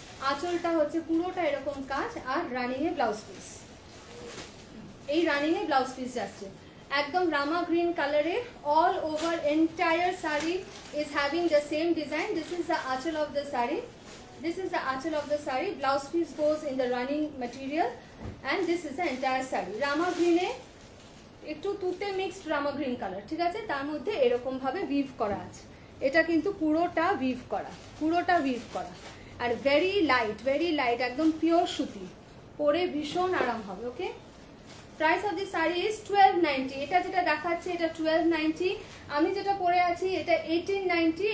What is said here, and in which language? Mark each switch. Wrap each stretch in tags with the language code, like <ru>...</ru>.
<bn>আঁচলটা হচ্ছে পুরোটা এরকম কাজ, আর রানিং এ ব্লাউজ পিস, এই রানিং এ ব্লাউজ পিস যাচ্ছে একদম রামা গ্রিন কালারে।</bn> <en>All over entire sari is having the same design. This is the aanchal of the sari, this is the achal of the saree. Blouse piece goes in the running material, and this is the entire saree.</en> <bn>Rama green e একটু তুতে mixed রামা green colour, ঠিক আছে, তার মধ্যে এরকম ভাবে we've করা আছে। এটা কিন্তু পুরোটা উইভ করা, পুরোটা উইভ করা, আর ভেরি লাইট, একদম পিওর সুতি, পরে ভীষণ আরাম হবে।</bn> <en>Okay, price of the sari is 1290।</en> <bn>এটা যেটা দেখাচ্ছে এটা 1290, আমি যেটা পরে আছি এটা 1890।</bn>